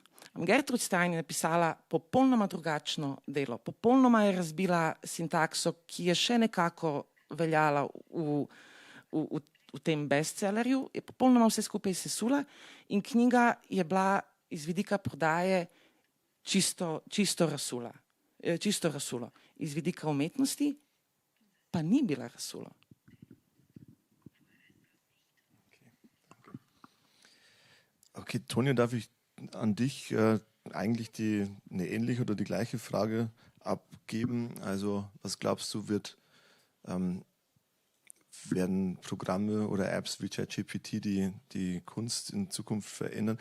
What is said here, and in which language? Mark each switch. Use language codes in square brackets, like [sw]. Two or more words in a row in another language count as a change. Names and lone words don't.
[sl] Gertrude Stein je napisala popolnoma drugačno delo, popolnoma je razbila sintakso, ki je še nekako veljala v tem bestsellerju, je popolnoma vse skupaj sesula in knjiga je bila iz vidika prodaje čisto rasulo. Iz vidika umetnosti pa ni bila rasulo. [de] Okay, Tonja, darf ich an dich eigentlich eine ähnliche oder die gleiche Frage abgeben? Also was glaubst du, werden Programme oder Apps wie ChatGPT die Kunst in Zukunft verändern?